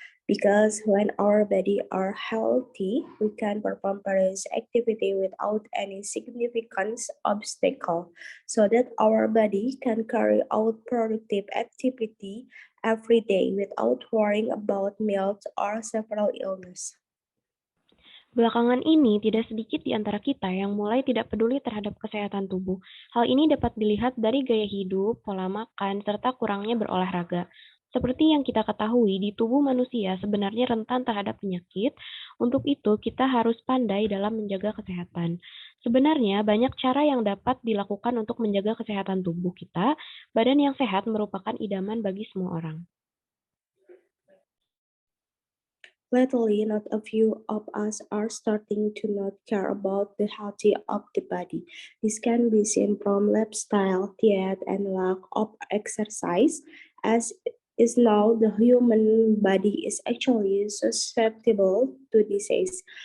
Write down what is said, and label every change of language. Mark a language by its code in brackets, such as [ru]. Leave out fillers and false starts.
[en] Because when our body are healthy, we can perform various activity without any significant obstacle, so that our body can carry out productive activity every day without worrying about health or several illness. [id] Belakangan ini, tidak sedikit di antara kita yang mulai tidak peduli terhadap kesehatan tubuh. Hal ini dapat dilihat dari gaya hidup, pola makan, serta kurangnya berolahraga. Seperti yang kita ketahui, di tubuh manusia sebenarnya rentan terhadap penyakit. Untuk itu, kita harus pandai dalam menjaga kesehatan. Sebenarnya, banyak cara yang dapat dilakukan untuk menjaga kesehatan tubuh kita. Badan yang sehat merupakan idaman bagi semua orang. [en] Lately, not a few of us are starting to not care about the health of the body. This can be seen from lifestyle, diet, and lack of exercise, as is now the human body is actually susceptible to disease.